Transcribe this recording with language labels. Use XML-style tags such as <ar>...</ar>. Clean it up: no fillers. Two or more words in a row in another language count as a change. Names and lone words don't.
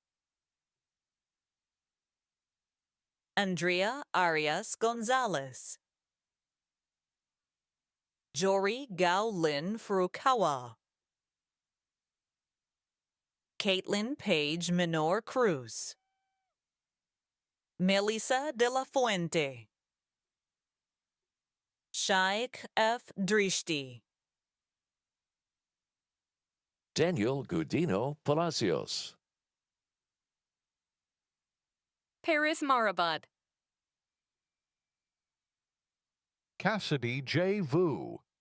<en>Andrea Arias Gonzalez. Jory Gao Lin Furukawa. Caitlin Page Minor Cruz. Melissa de la Fuente. Shaikh F. Drishti. Daniel Gudino Palacios. Paris Marabad. Cassidy J. Vu.</en>